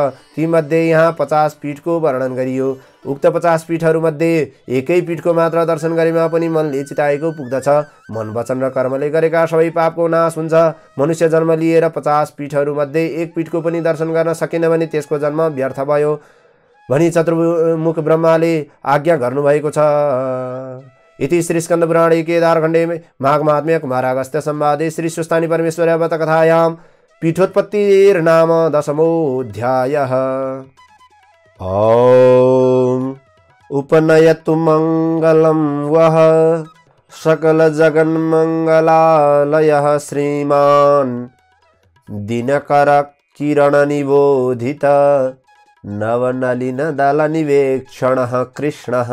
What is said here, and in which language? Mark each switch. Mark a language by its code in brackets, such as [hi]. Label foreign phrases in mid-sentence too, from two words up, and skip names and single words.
[ne] तीमध्ये यहाँ 50 पीठको वर्णन गरियो। उक्त 50 पीठहरूमध्ये एकै पीठको मात्र दर्शन गरेमा पनि मनले चिताएको पुग्दछ। मन वचन र कर्मले गरेका सबै पापको नाश हुन्छ। मनुष्य जन्म लिएर 50 पीठहरूमध्ये एक पीठको पनि दर्शन गर्न सकेन भने त्यसको जन्म व्यर्थ भयो भनी चतुर्मुख ब्रह्माले आज्ञा गर्नुभएको छ। [sa] इति श्री स्कंद पुराणे केदारखण्डे माघ महात्म्य कुमारागस्त्य संवादे श्री सुस्थानी परमेश्वर अवत कथायां पीठोत्पत्तिर्नाम 10मोऽध्यायः। ॐ उपनयतु मंगलं वः सकल जगन्मंगलालयः श्रीमान् दिनकर किरण निबोधित नवनलिन दल निवेक्षणः कृष्णः।